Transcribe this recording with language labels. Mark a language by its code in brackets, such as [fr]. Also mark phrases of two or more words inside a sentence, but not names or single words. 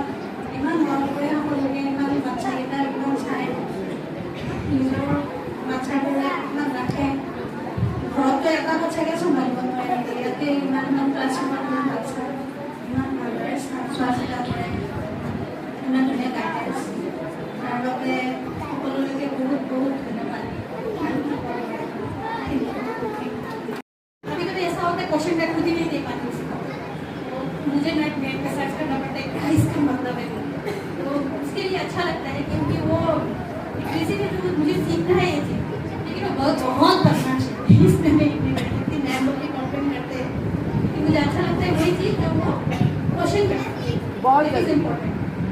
[as] ইমান মৰম কৰে সকলোকে, ইমান বাচ্চাকেইটা একদম চাই, নিজৰ বাচ্চাবোৰক ইমান ৰাখে। ঘৰতো এটা বাচ্চাকে চম্ভালিব নোৱাৰে, ইয়াতে ইমান ক্লাছৰুমত ইমান বাচ্চা, ইমান ভালদৰে চোৱা চিতা কৰে, ইমান ধুনীয়া গাইডেঞ্চ। তাৰ বাবে সকলোলৈকে বহুত ধন্যবাদ। [hi] कभी कभी ऐसा होता है क्वेश्चन मैं खुद ही नहीं दे पाती उसको, मुझे नेट में सर्च करना पड़ता है क्या इसका मतलब है, तो उसके लिए अच्छा लगता है क्योंकि वो किसी भी तो मुझे सीखना है ये चीज़, लेकिन वो बहुत परेशान है इसमें नहीं इतनी नए लोग भी कंप्लेन करते हैं, कि मुझे अच्छा लगता है वही चीज़ जब वो क्वेश्चन करते हैं, बहुत इम्पोर्टेंट।